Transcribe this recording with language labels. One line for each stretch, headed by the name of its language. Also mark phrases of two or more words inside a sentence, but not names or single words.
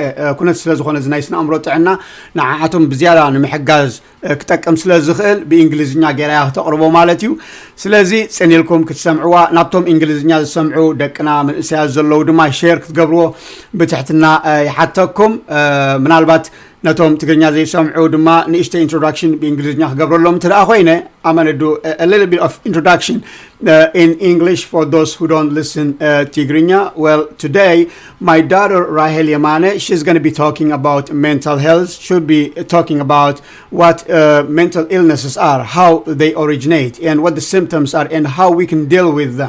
Tigrinya: ኩነት ስለ ዝኾነ ናይ ስነ-ኣእምሮ ጥዕና ንዓዓቶም ብዝያዳ ንምሕጋዝ ክጠቅም ስለ ዝኽእል ብእንግሊዝኛ ገይራ ተቕርቦ ማለት እዩ ስለዚ ፀኒልኩም ክትሰምዕዋ ናብቶም እንግሊዝኛ ዝሰምዑ ደቅና መንእሰያት ዘለው ድማ ሼር ክትገብርዎ ብትሕትና ይሓተኩም ምናልባት ነቶም ትግርኛ ዘይሰምዑ ድማ ንእሽተይ introduction በእንግሊዝኛ ክገብረሎም ትደኣ ኮይነ
English: I'm going to do a little bit of introduction in English for those who don't listen Tigrinya. Well, today my daughter Rahel Yemane, she's going to be talking about mental health. She'll be talking about what mental illnesses are, how they originate, and what the symptoms are, and how we can deal with them.